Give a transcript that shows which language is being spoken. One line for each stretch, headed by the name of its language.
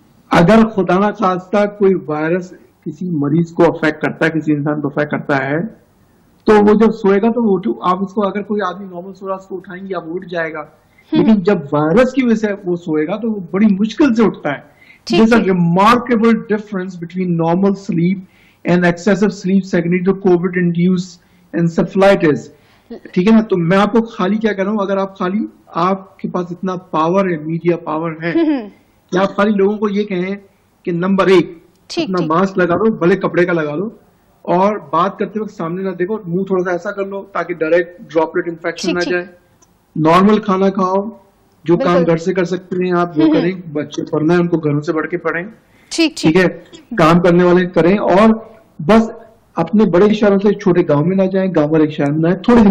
Urdu: اگر خدا نہ خواستہ کوئی وائرس کسی مریض کو افیکٹ کرتا ہے، کسی انسان کو افیکٹ کرتا ہے، تو وہ جب سوئے گا تو آپ اس کو، اگر کوئی آدمی نارمل سو رہا ہے اس کو اٹھائیں گے، اب اٹھ جائے گا. لیکن جب وائرس کی وجہ سے وہ سوئے گا تو وہ بڑی مشکل سے اٹھتا ہے.
English: There's a remarkable difference between normal sleep and excessive sleep secondary to COVID-induced encephalitis.
Urdu: ٹھیک ہے نا. تو میں آپ کو خالی کیا کہہ رہا ہوں, اگر آپ خالی آپ کے پاس اتنا پاور ہے, میڈیا پاور ہے, کہ آپ خالی لوگوں کو یہ کہیں کہ نمبر 1 اپنا ماسک لگا لو, بھلے کپڑے کا لگا لو, اور بات کرتے وقت سامنے نہ دیکھو, منہ تھوڑا سا ایسا کر لو تاکہ ڈائریکٹ ڈراپلیٹ انفیکشن نہ جائے, نارمل کھانا کھاؤ, جو کام گھر سے کر سکتے ہیں آپ وہ کریں, بچے پڑھنا ہے ان کو گھروں سے پڑھ کے پڑھیں, ٹھیک ہے, کام کرنے والے کریں, اور بس اپنے بڑے شہروں سے چھوٹے گاؤں میں نہ جائیں, گاؤں والے شہر میں جائیں.